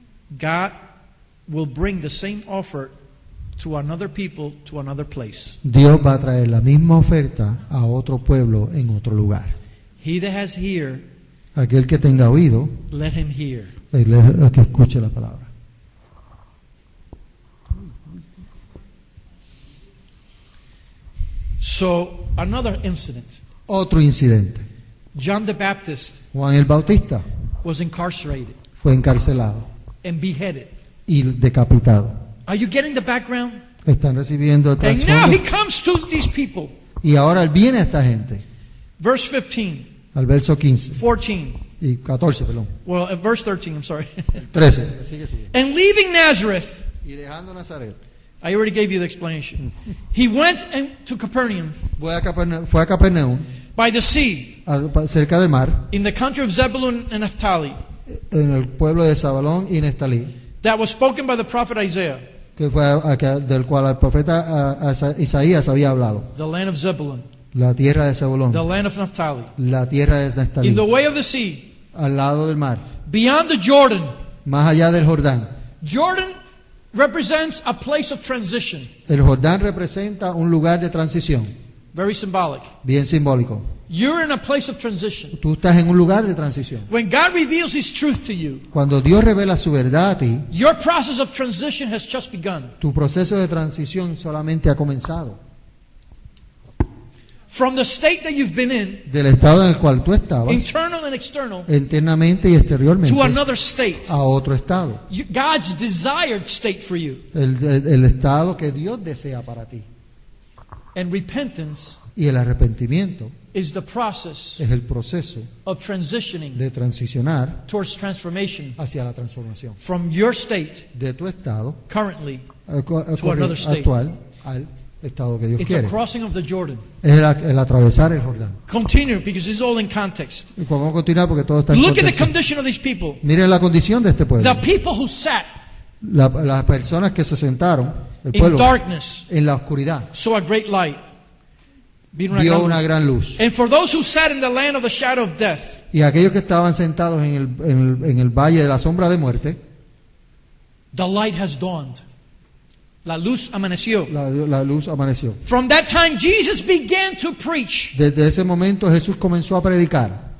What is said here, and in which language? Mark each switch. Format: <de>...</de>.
<en>God will bring the same offer to another people, to another place.</en> <es>Dios va a traer la misma oferta a otro pueblo en otro lugar.</es> <en>He that has ear,</en> <es>Aquel que tenga oído,</es> <en>let him hear.</en> <es>el que escuche la palabra.</es> <en>So, another incident.</en> <es>Otro incidente.</es> <en>John the Baptist</en> <es>Juan el Bautista</es> <en>was incarcerated</en> <es>fue encarcelado</es> <en>and beheaded.</en> <es>y decapitado.</es> <en>Are you getting the background?</en> <es>Están recibiendo el</es> <en>And now he</en> <es>trasfondo.</es> <en>comes to these people.</en> <es>Y ahora él viene a esta gente,</es> <en>Verse 15,</en> <es>al verso 15</es> <en>14.</en> <es>y 14, perdón.</es> <en>Well, at verse 13, I'm sorry.</en> <es>13. Sigue subiendo.</es> <en>And leaving Nazareth,</en> <es>Y dejando Nazaret,</es> <en>I already gave you the explanation. He went to Capernaum</en> <es>fue a Capernaum,</es> <en>by the sea,</en> <es>cerca del mar,</es> <en>in the country of Zebulun and Naphtali,</en> <es>en el pueblo de Zabalón y Neftalí,</es> <en>that was spoken by the prophet Isaiah,</en> <es>que fue del cual el profeta Isaías había hablado.</es> <en>the land of Zebulun,</en> <es>La tierra de Zabulón,</es> <en>the land of Naphtali,</en> <es>la tierra de Neftalí,</es> <en>in the way of the sea,</en> <es>al lado del mar,</es> <en>beyond the Jordan.</en> <es>más allá del Jordán.</es> <en>Jordan represents a place of transition,</en> <es>El Jordán representa un lugar de transición,</es> <en>very symbolic.</en> <es>bien simbólico.</es> <en>You're in a place of transition.</en> <es>Tú estás en un lugar de transición.</es> <en>When God reveals His truth to you,</en> <es>Cuando Dios revela su verdad a ti,</es> <en>your process of transition has just begun.</en> <es>tu proceso de transición solamente ha comenzado.</es> <en>From the state that you've been in,</en> <es>Del estado en el cual tú estabas,</es> <en>internal and external,</en> <es>internamente y exteriormente,</es> <en>to another state.</en> <es>a otro estado.</es> <en>God's desired state for you.</en> <es>El estado que Dios desea para ti.</es> <en>And repentance</en> <es>Y el arrepentimiento</es> <en>is the process</en> <es>es el proceso</es> <en>of transitioning</en> <es>de transicionar</es> <en>towards transformation</en> <es>hacia la transformación</es> <en>from your state</en> <es>de tu estado</es> <en>currently another state.</en> <es>actual al estado que Dios</es> <en>It's a</en> <es>quiere.</es> <en>crossing of the Jordan.</en> <es>Es el atravesar el Jordán.</es> <en>Continue, because it's all in context.</en> <es>Y vamos a continuar porque todo está en</es> <en>Look at the</en> <es>contexto.</es> <en>condition of these people.</en> <es>Miren la condición de este pueblo.</es> <en>The people who sat</en> <es>Las personas que se sentaron, el</es> <en>in</en> <es>pueblo,</es> <en>darkness</en> <es>en la oscuridad,</es> <en>saw a great light.</en> <es>Vino una vio gran una luz. gran luz.</es> <en>And for those who sat in the land of the shadow of death,</en> <es>Y aquellos que estaban sentados en el valle de la sombra de muerte,</es> <en>the light has dawned.</en> <es>La luz amaneció. la luz amaneció.</es> <en>From that time, Jesus began to preach,</en> <es>Desde ese momento Jesús comenzó a predicar,</es>